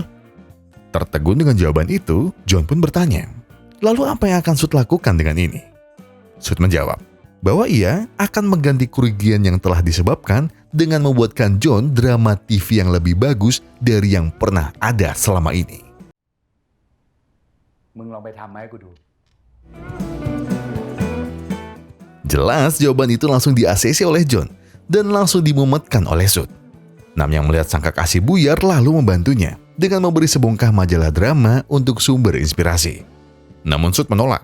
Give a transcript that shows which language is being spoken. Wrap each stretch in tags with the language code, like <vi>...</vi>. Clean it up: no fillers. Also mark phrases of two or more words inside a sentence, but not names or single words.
<id>Tertegun dengan jawaban itu, John pun bertanya, lalu apa yang akan Sud lakukan dengan ini? Sud menjawab bahwa ia akan mengganti kerugian yang telah disebabkan dengan membuatkan John drama TV yang lebih bagus dari yang pernah ada selama ini.</id> <th>มึงลองไปทำมาให้กูดู</th> <id>Jelas jawaban itu langsung di-ACC oleh John dan langsung dimumetkan oleh Sud. Nam yang melihat sang kekasih buyar lalu membantunya dengan memberi sebongkah majalah drama untuk sumber inspirasi. Namun Sud menolak.</id>